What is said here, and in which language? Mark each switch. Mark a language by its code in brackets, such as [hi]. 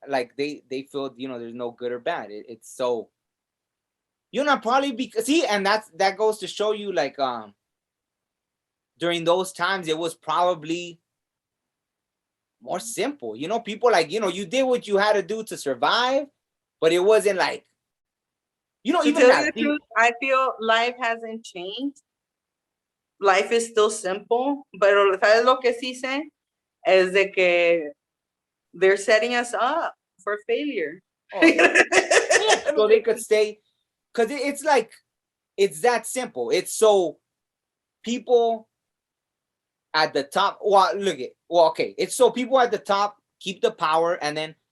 [en] Like they feel, you know, there's no good or bad. It's so, you know, probably because, see, and that goes to show you, like, during those times, it was probably more simple. You know, people, like, you know, you did what you had to do to survive, but it wasn't like, you know, even that. I feel life hasn't changed. Life is still simple, [es] pero ¿sabes lo que sí sé? Es de que [en] they're setting us up for failure. Oh, yeah, so they could stay, because it's like, it's that simple. It's so people at the top, well, look at, well, okay, it's so people at the top keep the power, and then